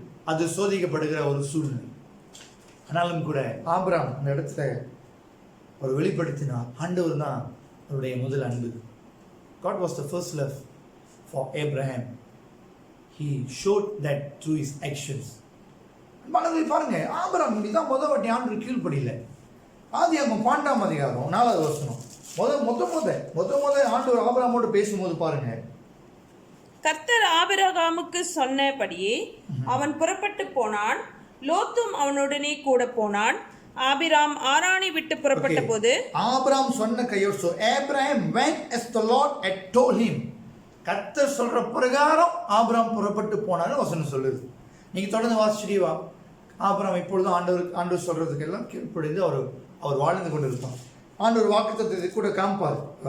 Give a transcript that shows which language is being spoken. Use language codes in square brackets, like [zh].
[ta] அது சோதிக்கப்படுகிற ஒரு சூழ்நிலை. ஆனாலும் கூட ஆபிரகாம் அந்த இடத்துல ஒரு வெளிப்படுத்தினார். ஆண்டவர் தான் அவருடைய முதல் அன்பு. [en] God was the first love for Abraham. He showed that through his actions. [ta] அன்பானவர்களே பாருங்க, ஆபிரகாம் தான் முதல் வாட்டி ஆண்டவர் கீழ்ப்படியில. ஆதியாகமம் 12ஆம் அதிகாரம் 4வது வசனம். முத ஆண்டவர் ஆபிரகாமோடு பேசும்போது பாருங்க, கர்த்தர் ஆபிரகாமுக்கு சொன்னபடியே அவன் புறப்பட்டு போனான், லோத்தும் அவனுடனே கூட போனான். ஆபிராம் ஆரானை விட்டு புறப்பட்ட போது ஆபிரகாம் சொன்ன கையோடு, [en] so Abraham went as the Lord had told him. [ta] கர்த்தர் சொல்ற பிரகாரம் ஆபிரகாம் புறப்பட்டு போனான்னு வசனம் சொல்லுது. நீங்க தொடர்ந்து வாசிச்சுட்டே வா. ஆபிரகாம் இப்பொழுது ஆண்டவர் சொல்றதுக்கெல்லாம் கீழ்ப்படிந்து அவர் வாழ்ந்து கொண்டு இருப்பார். ஆண்டவர் வாக்குத்தத்தத்தை கூட காண்பார்.